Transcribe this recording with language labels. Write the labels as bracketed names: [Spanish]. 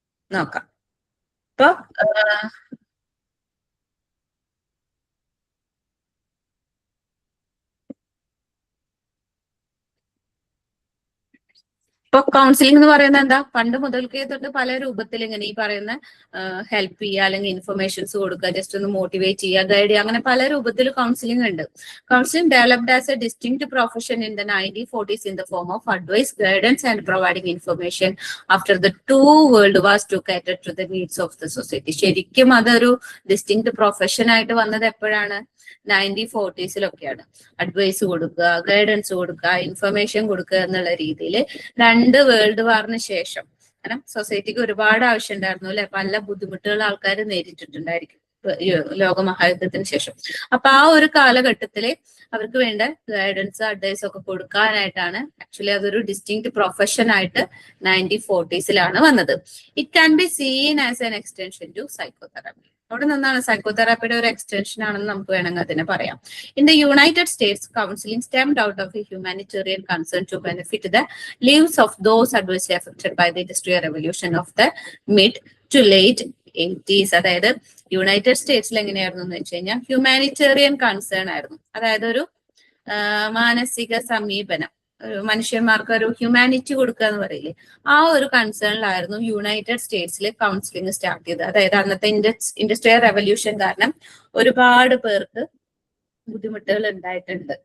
[Malayalam] നോക്കാം. ഇപ്പൊ ഇപ്പൊ കൗൺസിലിംഗ് എന്ന് പറയുന്നത് എന്താ, പണ്ട് മുതൽക്കേ തൊട്ട് പല രൂപത്തിൽ ഇങ്ങനെ ഈ പറയുന്ന ഹെൽപ്പ് ചെയ്യുക, അല്ലെങ്കിൽ ഇൻഫർമേഷൻസ് കൊടുക്കുക, ജസ്റ്റ് ഒന്ന് മോട്ടിവേറ്റ് ചെയ്യുക, ഗൈഡ് ചെയ്യുക, അങ്ങനെ പല രൂപത്തിൽ കൗൺസിലിംഗ് ഉണ്ട്. [English] Counselling developed as a distinct profession in the 1940s in the form of advice, guidance and providing information after the two world wars to cater to the needs of the society. [Malayalam] ശരിക്കും അതൊരു distinct profession ആയിട്ട് വന്നത് എപ്പോഴാണ്? 1940s advice കൊടുക്കുക, guidance കൊടുക്കുക, information കൊടുക്കുക എന്നുള്ള രീതിയിൽ രണ്ട് വേൾഡ് വാറിന് ശേഷം, കാരണം സൊസൈറ്റിക്ക് ഒരുപാട് ആവശ്യം ഉണ്ടായിരുന്നു അല്ലെ, പല ബുദ്ധിമുട്ടുകൾ ആൾക്കാർ നേരിട്ടിട്ടുണ്ടായിരിക്കും ലോകമഹായുദ്ധത്തിന് ശേഷം. അപ്പൊ ആ ഒരു കാലഘട്ടത്തില് അവർക്ക് വേണ്ട ഗൈഡൻസ്, അഡ്വൈസ് ഒക്കെ കൊടുക്കാനായിട്ടാണ് ആക്ച്വലി അതൊരു ഡിസ്റ്റിങ്ക്ട് പ്രൊഫഷൻ ആയിട്ട് 1940s വന്നത്. [English] It can be seen as an extension to psychotherapy. [Malayalam] അവിടെ നിന്നാണ് സൈക്കോതെറാപ്പിയുടെ ഒരു എക്സ്റ്റൻഷൻ ആണെന്ന് നമുക്ക് വേണമെങ്കിൽ അതിനെ പറയാം. [English] In the United States, counselling stemmed out of a humanitarian concern to benefit the lives of those adversely affected by the industrial revolution of the mid to late 80s. [Malayalam] അതായത് United സ്റ്റേറ്റ്സിൽ എങ്ങനെയായിരുന്നു എന്ന് വെച്ച് കഴിഞ്ഞാൽ ഹ്യൂമാനിറ്റേറിയൻ കൺസേൺ ആയിരുന്നു. അതായത് ഒരു മാനസിക സമീപനം, മനുഷ്യന്മാർക്ക് ഒരു ഹ്യൂമാനിറ്റി കൊടുക്കുക എന്ന് പറയില്ലേ, ആ ഒരു കൺസേണിലായിരുന്നു യുണൈറ്റഡ് സ്റ്റേറ്റ്സിൽ കൗൺസിലിംഗ് സ്റ്റാർട്ട് ചെയ്തത്. അതായത് അന്നത്തെ ഇൻഡസ്ട്രിയൽ റെവല്യൂഷൻ കാരണം ഒരുപാട് പേർക്ക് ബുദ്ധിമുട്ടുകൾ ഉണ്ടായിട്ടുണ്ട്.